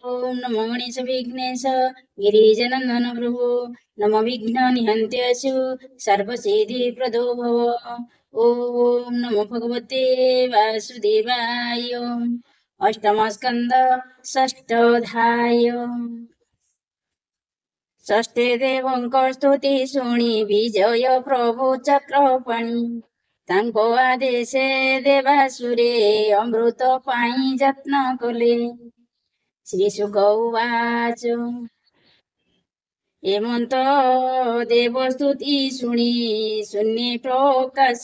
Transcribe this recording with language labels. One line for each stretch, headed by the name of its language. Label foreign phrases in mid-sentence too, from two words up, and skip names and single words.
Sanskrit: नमो गणेश विघ्नेश गिरिजनंदन प्रभो नमो विघ्न निहन्त्यसु सर्वसिद्धि प्रदो भव। ओम नमो भगवते वासुदेवाय। अष्टम स्कंद षष्ठोध्याय।
Odia: ଷଷ୍ଠେ ଦେବଙ୍କ ସ୍ତୁତି ଶୁଣି ବିଜୟ ପ୍ରଭୁ ଚକ୍ରପାଣି ତାଙ୍କ ଆଦେଶେ ଦେବାସୁରେ ଅମୃତ ପାଇଁ ଯତ୍ନ କଲେ। ଶ୍ରୀ ଶୁକ ଉବାଚ ଏମନ୍ତ ଦେବସ୍ତୁତି ଶୁଣି ଶୂନ୍ୟ ପ୍ରକାଶ